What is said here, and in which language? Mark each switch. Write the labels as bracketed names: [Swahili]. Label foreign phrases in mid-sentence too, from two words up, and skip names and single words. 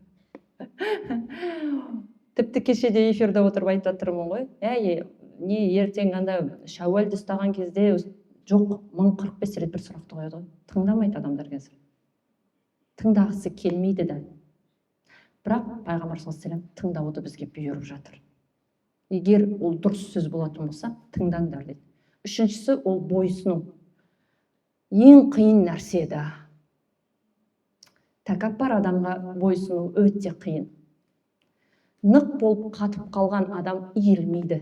[Kazakh] Тіпті кешеде эфирде отырып айтып жатырмын ғой. Не ертең анда шәуәлді ұстаған кезде жоқ 1045 рет бір сұрақты қояды ғой. Тыңдамайды адамдар қазір. Тыңдағысы келмейді да. Бірақ пайғамбар [Arabic] صلى الله عليه وسلم [Kazakh] тыңдауды бізге бұйырып жатыр. Егер ол дұрыс сөз болатын болса, тыңдаңдар дейді. Үшіншісі ол бойсыну. Ең қиын нәрсе да. Тәкаппар адамға бойсыну өте қиын. Нық болып қатып қалған адам иілмейді.